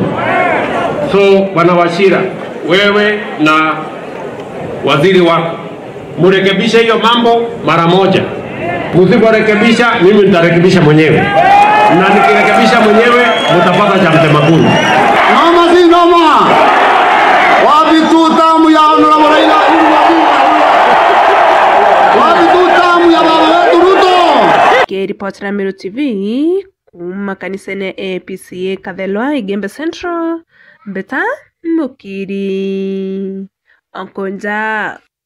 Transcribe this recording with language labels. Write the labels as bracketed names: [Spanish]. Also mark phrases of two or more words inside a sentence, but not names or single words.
[Swahili] So Bwana Wachira, wewe na waziri wako murekebishe hiyo mambo mara moja. Msiporekebisha, mimi nitarekebisha mwenyewe, na nikirekebisha mwenyewe mtapata cha mtema kuni. Noma si noma. Wapi tutamu ya Honorable Raila wapi tutamu ya baba wetu Ruto. [Meru] Kiripoti na Meru TV kuma kanisani ya APCA Kathelwa Igembe Central, Beta Mukiri Onkonja.